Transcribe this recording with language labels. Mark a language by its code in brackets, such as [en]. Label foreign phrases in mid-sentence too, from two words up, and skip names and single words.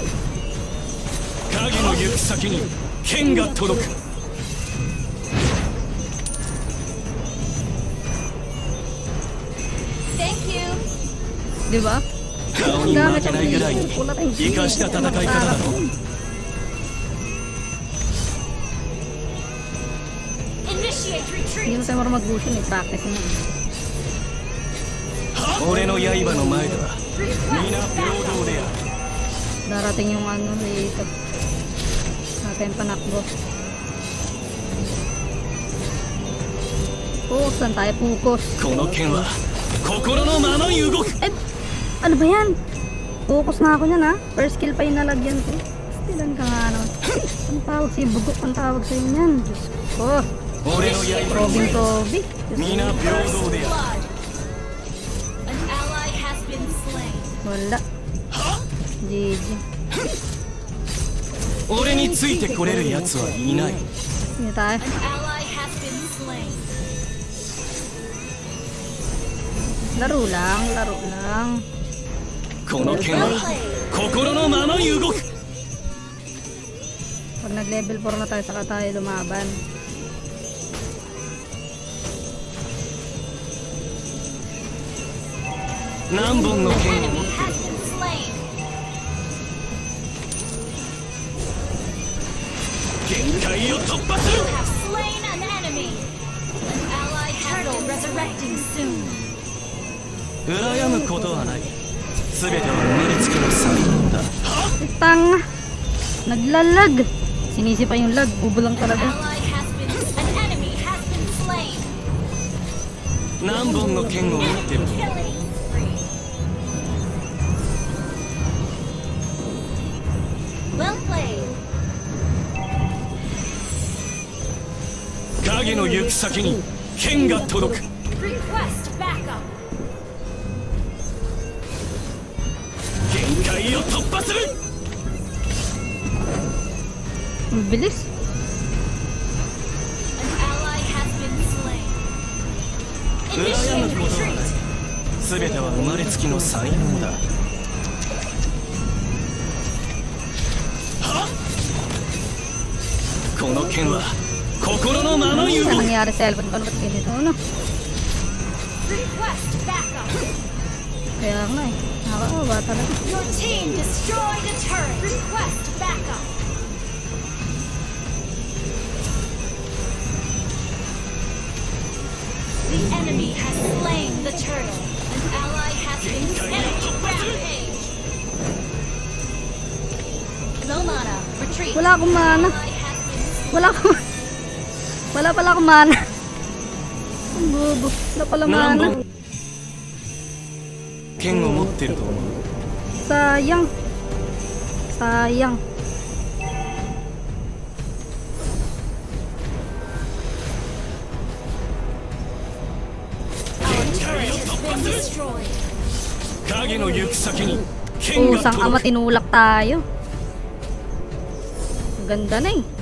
[ja] 影の行く先に剣が届く。 [en] Thank you! [tl] Di ba? [ja] 顔に負けないぐらいに生かした戦い方だろ。 [en] Initiate [tl] Hindi [en] retreat! [tl] mo tayo marunong mag-gusto eh. Practice mo. [ja] 俺の刃の前では [en] Request [ja] 皆平 [en] backup! [ja] 等である。 [tl] Darating yung ano dito. Natin panakbo. Focus lang tayo, focus. [ja] この剣は心のままに動く。 [tl] Eh, ano ba yan? Focus na ako niyan ha. [en] First skill [tl] pa yung nalagyan ko. Stilan ka nga naman. Ang tawag sa'yo, bugok ang tawag sa'yo niyan. Diyos ko. [ja] 俺の刃の Robin Toby. 皆平等である。 [en] Blood! An ally has been slain. [tl] Wala. [en] GG. [ja] 俺についてこれる奴はいない。 [tl] Hindi tayo. [en] An ally has been slain. [tl] Laro lang, laro lang. [ja] この剣は [en] Well played! [ja] 心のままに動く。 [tl] Pag nag-level 4 na tayo, saka tayo lumaban. [ja] 何本の [en] An [ja] 剣を [en] enemy [ja] 持って [en] has been slain. [ja] 限界を突破す [en] You [ja] る。 [en] have slain an enemy. An ally has been resurrecting soon. [ja] 羨むことはない。すべては生まれつきの才能だ。 [tl] Tanga! Naglalag! Sinisi pa yung lag, bubo lang talaga. [en] Ally has been. An enemy has been slain. [ja] 何本の剣を持ってる。 [en] Killing spree. Well played. [ja] 影の行く先に剣が届く。 [en] Request backup. [ja] 界を突破する [tl] Ang bilis. [en] An ally has been slain. [ja] 羨 [en] Initiate [ja] むことはない [en] retreat. [ja] 全ては生まれつきの才能だはっこの剣は心のままに動 [tl] Ano [ja] く [tl] nangyari sa Elbon? Ano ba't ganito? Ano? [en] Request backup. [tl] Kaya nga eh. Nakakaawa talaga. [en] Your team destroyed a turret. Request backup. The enemy has slain the turtle. An ally has been slain. Rampage. No mana. Retreat. [tl] Wala akong mana. [en] Ally has been [tl] Wala akong... Wala pala akong mana. Ang bobo. Wala pala [ja] 何 [tl] mana. [ja] 本剣を持ってると思う [tl] Sayang. Sayang. [en] Our turret has been destroyed. [ja] 影の行く先に剣が [tl] Pusang ama, [ja] 届く [tl] tinulak tayo. Ang ganda na eh.